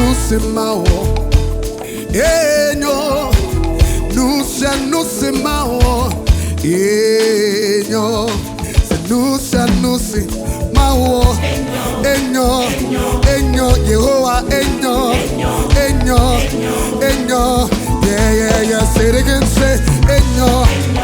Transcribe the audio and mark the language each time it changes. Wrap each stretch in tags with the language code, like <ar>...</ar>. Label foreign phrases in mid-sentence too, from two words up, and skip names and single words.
<ee>nusimao. Enyo, nusimao. Enyo, nusimao. Enyo, Enyo, Yehowa, Enyo, Enyo, Enyo.</ee> <en>Yeah, yeah, yeah. Say it again, say Enyo.</en>